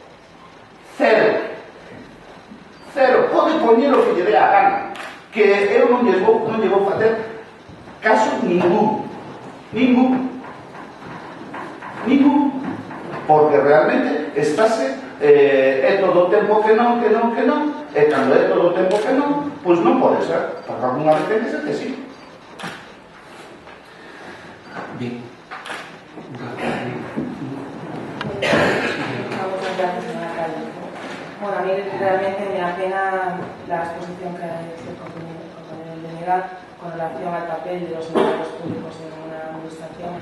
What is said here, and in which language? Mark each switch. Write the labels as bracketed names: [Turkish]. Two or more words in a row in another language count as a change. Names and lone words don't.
[Galician] Pode poñer o que lle dé a gana, que eu non lle vou facer caso ningún, porque realmente estáse é todo o tempo que non, e cando é todo o tempo que non, pois non pode ser, porque alguna vez ten que ser que sí. [Spanish] Bien. Bueno, a mí realmente me apena la exposición que ha hecho el compañero Denegat con relación al papel de los empleados públicos en una administración.